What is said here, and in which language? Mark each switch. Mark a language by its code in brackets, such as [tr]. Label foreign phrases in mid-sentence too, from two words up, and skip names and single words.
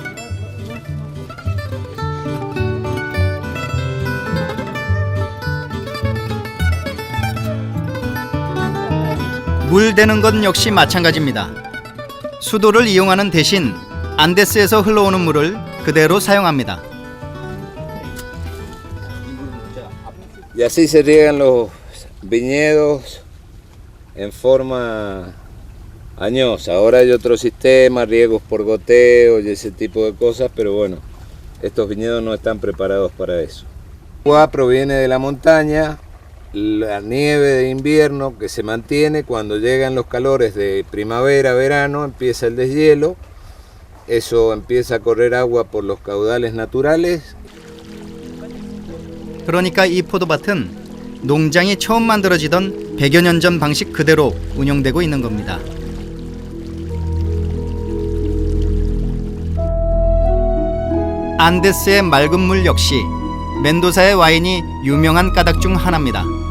[ko] 물 대는 것 역시 마찬가지입니다. 수도를 이용하는 대신 안데스에서 흘러오는 물을 그대로 사용합니다. [es] Y así se riegan los viñedos en forma añosa. Ahora hay otro sistema, riegos por goteo y ese tipo de cosas, pero bueno, estos viñedos no están preparados para eso. El agua proviene de la montaña, la nieve de invierno que se mantiene, cuando llegan los calores de primavera, verano, empieza el deshielo, eso empieza a correr agua por los caudales naturales. [ko] 그러니까 이 포도밭은 농장이 처음 만들어지던 100여 년 전 방식 그대로 운영되고 있는 겁니다. 안데스의 맑은 물 역시 멘도사의 와인이 유명한 까닭 중 하나입니다.